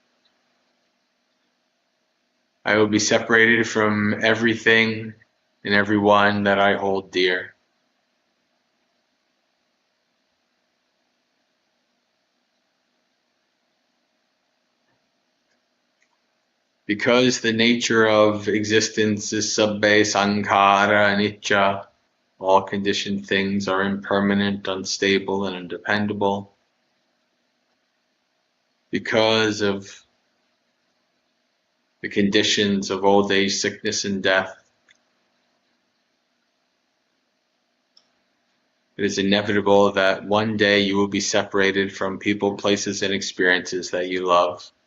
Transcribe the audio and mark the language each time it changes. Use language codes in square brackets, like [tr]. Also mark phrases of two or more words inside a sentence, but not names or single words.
[en] I will be separated from everything and everyone that I hold dear. Because the nature of existence is [pi] sabbe sankhara anicca, [en] all conditioned things are impermanent, unstable, and undependable. Because of the conditions of old age, sickness, and death, it is inevitable that one day you will be separated from people, places, and experiences that you love.